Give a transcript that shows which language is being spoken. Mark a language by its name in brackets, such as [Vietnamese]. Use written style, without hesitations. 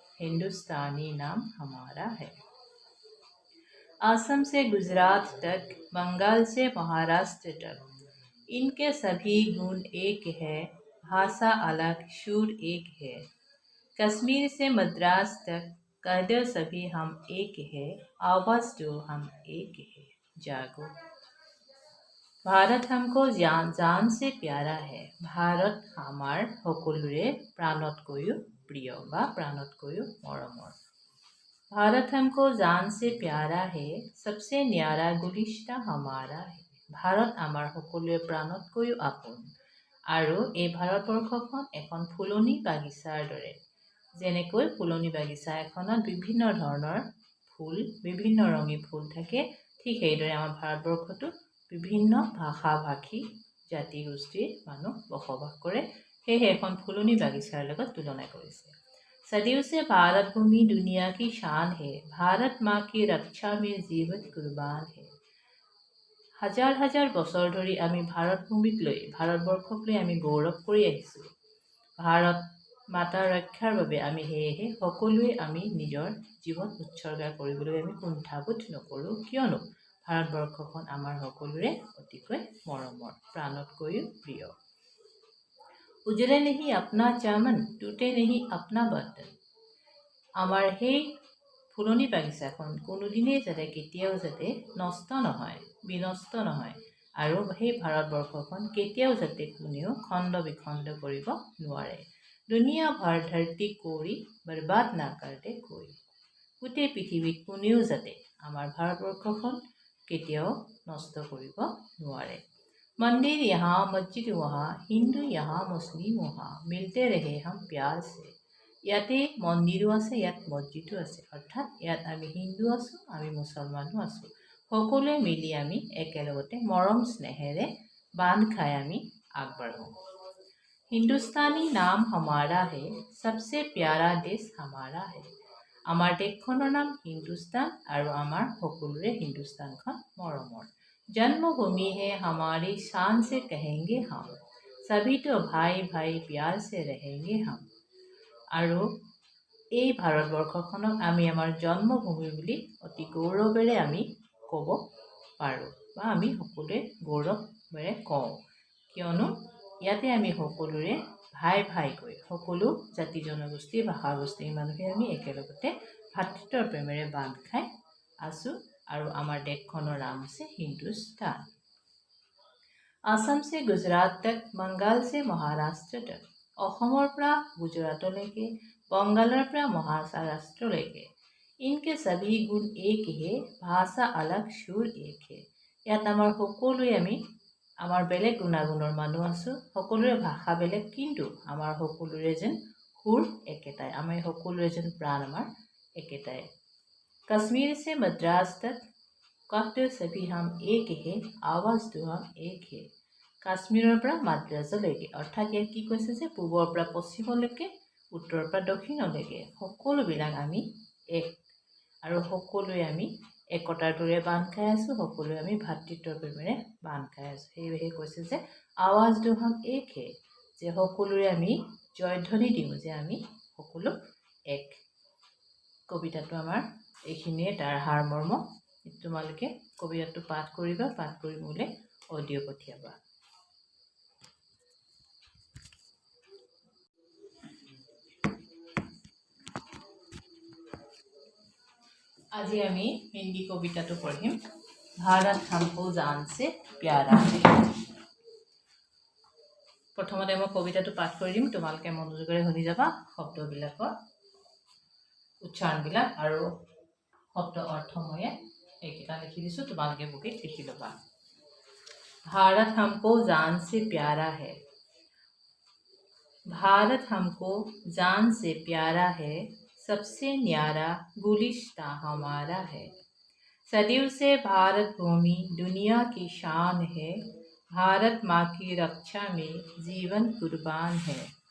[Hindi] हिंदुस्तानी नाम हमारा है। असम से गुजरात तक, बंगाल से महाराष्ट्र तक, इनके सभी गुण एक है, भाषा अलग शूर एक है। कश्मीर से मद्रास तक, कह दो सभी हम एक है, आवाज दो हम एक है, जागो। भारत हमको जान से प्यारा है, [Assamese] ভাৰত আমাৰ সকলোৰে প্ৰাণতকৈও প্ৰিয় বা প্ৰাণতকৈও মৰমৰ। [Hindi] भारत हमको जान से प्यारा है, सबसे न्यारा गुलिस्तां हमारा है। [Assamese] ভাৰত আমাৰ সকলোৰে প্ৰাণতকৈও আপোন আৰু এই ভাৰতবৰ্ষখন এখন ফুলনি বাগিচাৰ দৰে। যেনেকৈ ফুলনি বাগিচা এখনত বিভিন্ন ধৰণৰ ফুল, বিভিন্ন ৰঙী ফুল থাকে, ঠিক সেইদৰে আমাৰ ভাৰতবৰ্ষতো বিভিন্ন ভাষা ভাষী জাতি গোষ্ঠীৰ মানুহ বসবাস কৰে। সেয়েহে এখন ফুলনি বাগিচাৰ লগত তুলনা কৰিছে। [Hindi] सदियों से भारत भूमि दुनिया की शान है, भारत माँ की रक्षा में जीवन कुर्बान है। [Assamese] হাজাৰ হাজাৰ বছৰ ধৰি আমি ভাৰত ভূমিক লৈ, ভাৰতবৰ্ষক লৈ আমি গৌৰৱ কৰি আহিছোঁ। ভাৰত মাতাৰ ৰক্ষাৰ বাবে আমি সেয়েহে সকলোৱে আমি নিজৰ জীৱন উৎসৰ্গা কৰিবলৈ আমি কুণ্ঠাবোধ নকৰোঁ, কিয়নো ভাৰতবৰ্ষখন আমাৰ সকলোৰে অতিকৈ মৰমৰ, প্ৰাণতকৈও প্ৰিয়। [Hindi] উজৰে নেহি আপনা চামন, টুটে নেহি আপনা বৰ্তন। [Assamese] আমাৰ সেই ফুলনি বাগিচাখন কোনোদিনেই যাতে কেতিয়াও যাতে নষ্ট নহয়, বিনষ্ট নহয়, আৰু সেই ভাৰতবৰ্ষখন কেতিয়াও যাতে কোনেও খণ্ড বিখণ্ড কৰিব নোৱাৰে। [Hindi] দুনিয়া ভৰ ধৰতি কৰি বৰবাদ না কৰ দে কৈ। [Assamese] গোটেই পৃথিৱীত কোনেও যাতে আমাৰ ভাৰতবৰ্ষখন কেতিয়াও নষ্ট কৰিব নোৱাৰে। [Hindi] मंदिर यहाँ मस्जिद वहाँ, हिंदू यहाँ मुस्लिम वहाँ, मिलते रहे हम प्यार से। [Assamese] ইয়াতে মন্দিৰো আছে, ইয়াত মছজিদো আছে, অৰ্থাৎ ইয়াত আমি হিন্দু আছোঁ, আমি মুছলমানো আছোঁ, সকলোৱে মিলি আমি একেলগতে মৰম স্নেহেৰে বান্ধ খাই আমি আগবাঢ়োঁ। [Hindi] হিন্দুস্তানী নাম हमारा है, सबसे प्यारा देश हमारा है। [Assamese] আমাৰ দেশখনৰ নাম হিন্দুস্তান আৰু আমাৰ সকলোৰে হিন্দুস্তানখন মৰমৰ। [Hindi] जन्मभूमि है हमारी, शान से कहेंगे हम, सभी तो भाई भाई प्यार से रहेंगे हम। [Assamese] আৰু এই ভাৰতবৰ্ষখনক আমি আমাৰ জন্মভূমি বুলি অতি গৌৰৱেৰে আমি ক'ব পাৰোঁ বা আমি সকলোৱে গৌৰৱেৰে কওঁ, কিয়নো ইয়াতে আমি সকলোৰে ভাই ভাইকৈ সকলো জাতি জনগোষ্ঠী ভাষা গোষ্ঠীৰ মানুহে আমি একেলগতে ভাতৃত্বৰ প্ৰেমেৰে বান্ধ খাই আছোঁ আৰু আমাৰ দেশখনৰ নাম হৈছে হিন্দুস্তান। [Hindi] আসাম से गुजरात तक, बंगाल से महाराष्ट्र तक, [Assamese] অসমৰ পৰা গুজৰাটলৈকে, বংগালৰ পৰা মহাৰাষ্ট্ৰলৈকে, [Hindi] इनके सभी गुण एक है, भाषा अलग शूर एक है। [Assamese] ইয়াত আমাৰ সকলোৱে আমাৰ বেলেগ গুণাগুণৰ মানুহ আছোঁ, সকলোৰে ভাষা বেলেগ, কিন্তু আমাৰ সকলোৰে যেন সুৰ একেটাই, আমি সকলোৰে যেন প্ৰাণ আমাৰ একেটাই। [Hindi] कश्मीर से मद्रास तक कहते सभी हम एक है, आवाज दो हम एक है। [Assamese] কাশ্মীৰৰ পৰা মাদ্ৰাজলৈকে, অৰ্থাৎ ইয়াত কি কৈছে যে পূবৰ পৰা পশ্চিমলৈকে, উত্তৰৰ পৰা দক্ষিণলৈকে সকলোবিলাক আমি এক, আৰু সকলোৱে আমি একতাৰ দৰে বান্ধ খাই আছোঁ, সকলোৱে আমি ভাতৃত্বৰ প্ৰেমেৰে বান্ধ খাই আছোঁ। সেয়েহে কৈছে যে [Hindi] আৱাজ দো হাম এক হে, [Assamese] যে সকলোৰে আমি জয়ধ্বনি দিওঁ যে আমি সকলো এক। কবিতাটো আমাৰ এইখিনিয়ে, তাৰ সাৰমৰ্ম। তোমালোকে কবিতাটো পাঠ কৰিবা, পাঠ কৰি মোলৈ অডিঅ' পঠিয়াবা। আজি আমি হিন্দী কবিতাটো পঢ়িম, [Hindi] ভাৰত হামকো জান সে প্যাৰা হে। [Assamese] প্ৰথমতে মই কবিতাটো পাঠ কৰি দিম, তোমালোকে মনোযোগেৰে শুনি যাবা। শব্দবিলাকৰ উচ্চাৰণবিলাক আৰু শব্দ অৰ্থ মই এইকেইটা লিখি দিছোঁ, তোমালোকে বুকিত লিখি ল'বা। [Hindi] भारत हमको जान से प्यारा है, भारत हमको जान से प्यारा है, सबसे न्यारा गुलिस्ता हमारा है। सदियों से भारत भूमि दुनिया की शान है, भारत माँ की रक्षा में जीवन कुर्बान है।